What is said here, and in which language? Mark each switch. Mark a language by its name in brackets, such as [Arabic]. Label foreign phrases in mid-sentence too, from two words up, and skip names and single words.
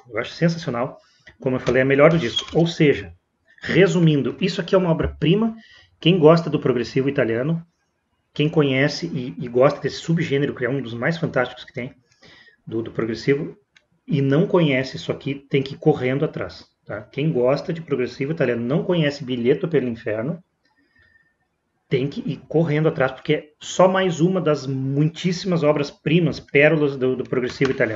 [Portuguese] Eu acho sensacional, como eu falei, é a melhor do disco. Ou seja, resumindo, isso aqui é uma obra-prima. Quem gosta do progressivo italiano, quem conhece e gosta desse subgênero, que é um dos mais fantásticos que tem, do progressivo, e não conhece isso aqui, tem que ir correndo atrás. Tá? Quem gosta de progressivo italiano, não conhece Biglietto per l'Inferno, tem que ir correndo atrás, porque é só mais uma das muitíssimas obras-primas, pérolas do progressivo italiano.